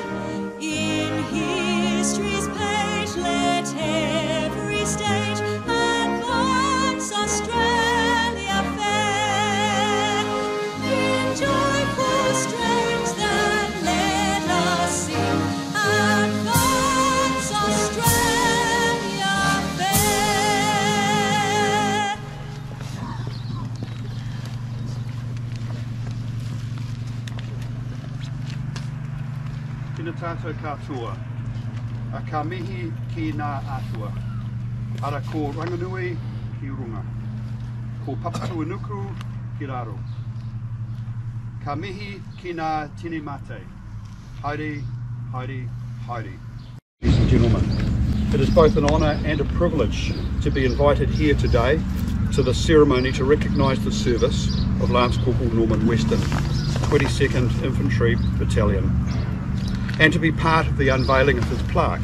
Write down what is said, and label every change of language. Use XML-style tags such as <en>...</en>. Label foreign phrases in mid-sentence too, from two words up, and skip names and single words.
<en>In history's page, let every stage advance Australia fair. In joyful strains that let us sing, advance Australia fair.</en> <mi>Tēnā tātou katoa, a ka mihi ki ngā atua, ara ko ranganui ki runga, ko papatuanuku ki raro. Ka mihi ki ngā tini mate, haere, haere, haere.</mi> <en>Ladies and gentlemen, it is both an honour and a privilege to be invited here today to the ceremony to recognise the service of Lance-Corporal Norman Weston, 22nd Infantry Battalion, and to be part of the unveiling of his plaque.</en>